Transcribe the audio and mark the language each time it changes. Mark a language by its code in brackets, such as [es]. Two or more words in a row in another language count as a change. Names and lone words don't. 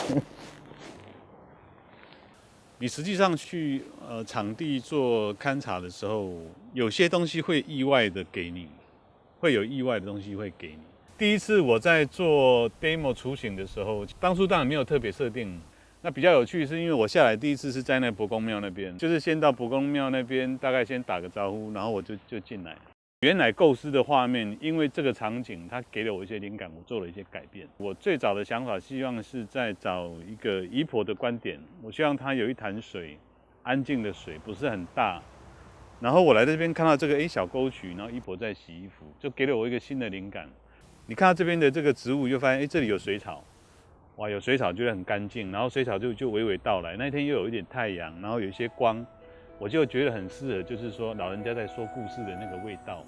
[zh] 你實際上去場地做勘察的時候，有些東西會意外的給你，會有意外的東西會給你。第一次我在做 demo 雛形的時候，當初當然沒有特別設定。那比較有趣是因為我下來第一次是在那伯公廟那邊，就是先到伯公廟那邊，大概先打個招呼，然後我就進來。原來構思的畫面，因為這個場景它給了我一些靈感，我做了一些改變。我最早的想法希望是在找一個姨婆的觀點，我希望它有一潭水，安靜的水，不是很大。然後我來這邊看到這個小溝渠，然後姨婆在洗衣服，就給了我一個新的靈感。你看到這邊的這個植物，就發現這裡有水草。哇，有水草覺得很乾淨，然後水草就娓娓道來。那天又有一點太陽，然後有一些光，我就覺得很適合，就是說老人家在說故事的那個味道。